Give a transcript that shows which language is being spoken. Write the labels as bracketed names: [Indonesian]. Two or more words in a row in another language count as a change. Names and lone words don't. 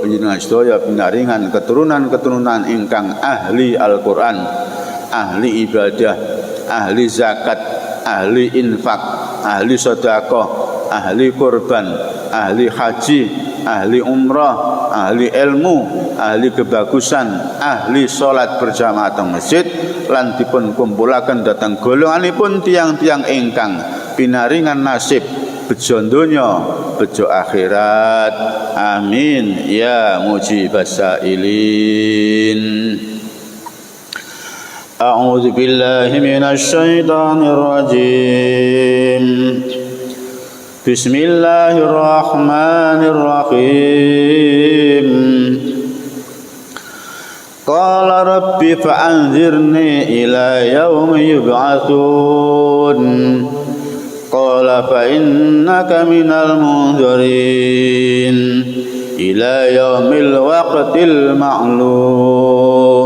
[Javanese] panjenengan sedaya pinaringan keturunan-keturunan ingkang ahli Al-Qur'an, ahli ibadah, ahli zakat, ahli infak, ahli sedekah, ahli kurban, ahli haji, ahli umrah, ahli ilmu, ahli kebagusan, ahli salat berjamaah teng masjid, lan dipun kumpulaken dhateng golonganipun tiang-tiang ingkang pinaringan nasib bejo donya, bejo akhirat. [Arabic] آمين يا مجيب السائلين. أعوذ بالله من الشيطان الرجيم. Bismillahirrahmanirrahim. قال رب فأنظرني إلى يوم يبعثون. قال فإنك من المنظرين إلى يوم الوقت المعلوم.